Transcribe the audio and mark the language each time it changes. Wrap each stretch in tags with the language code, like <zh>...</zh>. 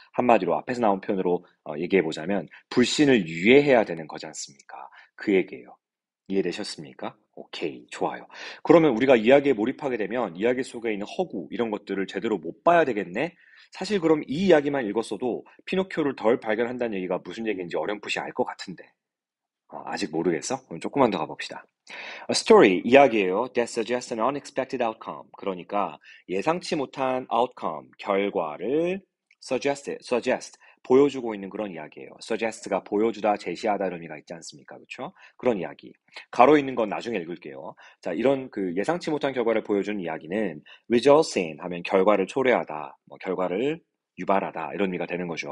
<ko>한마디로 앞에서 나온 표현으로 얘기해보자면, 불신을 유예해야 되는 거지 않습니까? 그 얘기예요. 이해되셨습니까? 오케이, 좋아요. 그러면 우리가 이야기에 몰입하게 되면 이야기 속에 있는 허구, 이런 것들을 제대로 못 봐야 되겠네? 사실 그럼 이 이야기만 읽었어도 피노키오를 덜 발견한다는 얘기가 무슨 얘기인지 어렴풋이 알 것 같은데. 아직 모르겠어? 그럼 조금만 더 가봅시다.</ko> <en>A story,</en> <ko>이야기예요.</ko> <en>That suggests an unexpected outcome.</en> <ko>그러니까 예상치 못한 outcome, 결과를 suggest, 보여주고 있는 그런 이야기예요. suggest가 보여주다, 제시하다 이런 의미가 있지 않습니까? 그렇죠? 그런 이야기. 가로 있는 건 나중에 읽을게요. 자, 이런 그 예상치 못한 결과를 보여주는 이야기는 result in 하면 결과를 초래하다, 뭐 결과를 유발하다 이런 의미가 되는 거죠.</ko>